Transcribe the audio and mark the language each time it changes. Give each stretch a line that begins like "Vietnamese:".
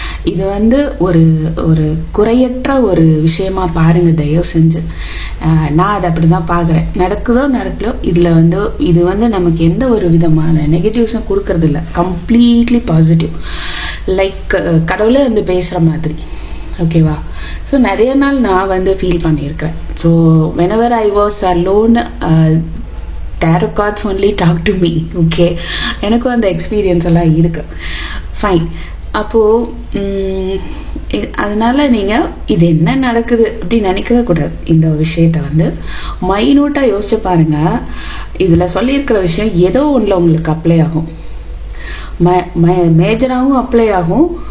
Tamil: இது ஒரு ஒரு குறையற்ற ஒரு விஷயமா பாருங்க, தயவு செஞ்சு. நான் அதை அப்படி தான் பார்க்குறேன். நடக்குதோ நடக்கலோ இதில் இது நமக்கு எந்த ஒரு விதமான நெகட்டிவ்ஸும் கொடுக்கறது இல்லை. கம்ப்ளீட்லி பாசிட்டிவ், லைக் கடவுளே பேசுகிற மாதிரி. ஓகேவா? ஸோ நிறைய நாள் நான் ஃபீல் பண்ணியிருக்கிறேன்.
English: So whenever I was alone, tarot cards only talk to me.
Tamil: Okay, எனக்கும் அந்த எக்ஸ்பீரியன்ஸ் எல்லாம் இருக்கு. ஃபைன். அப்போது அதனால் நீங்கள் இது என்ன நடக்குது அப்படின்னு நினைக்கவே கூடாது. இந்த விஷயத்தை மைனூட்டாக யோசிச்சு பாருங்கள். இதில் சொல்லியிருக்கிற விஷயம் ஏதோ ஒன்றில் உங்களுக்கு அப்ளை ஆகும், மேஜராகவும் அப்ளை ஆகும்.